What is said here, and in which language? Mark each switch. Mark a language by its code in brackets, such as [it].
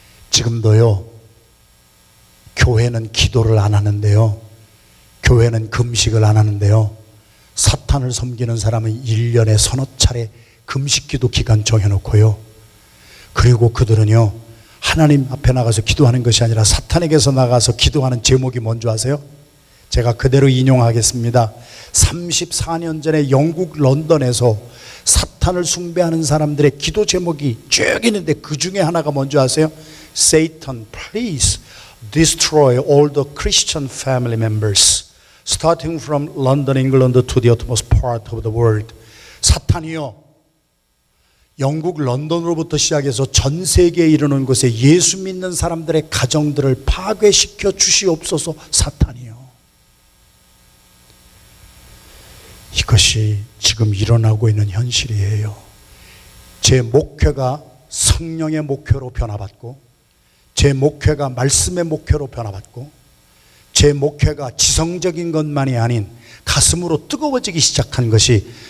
[ko] 지금도요, 교회는 기도를 안 하는데요, 교회는 금식을 안 하는데요, 사탄을 섬기는 사람은 1년에 서너 차례 금식 기도 기간 정해놓고요, 그리고 그들은요 하나님 앞에 나가서 기도하는 것이 아니라 사탄에게서 나가서 기도하는 제목이 뭔지 아세요? 제가 그대로 인용하겠습니다. 34년 전에 영국 런던에서 사탄을 숭배하는 사람들의 기도 제목이 쭉 있는데 그 중에 하나가 뭔지 아세요? [en] Satan, please destroy all the Christian family members starting from London, England to the utmost part of the world. [ko] 사탄이요, 영국 런던으로부터 시작해서 전 세계에 이르는 곳에 예수 믿는 사람들의 가정들을 파괴시켜 주시옵소서. 사탄이요. 이것이 지금 일어나고 있는 현실이에요. 제 목회가 성령의 목회로 변화받고, 제 목회가 말씀의 목회로 변화받고, 제 목회가 지성적인 것만이 아닌 가슴으로 뜨거워지기 시작한 것이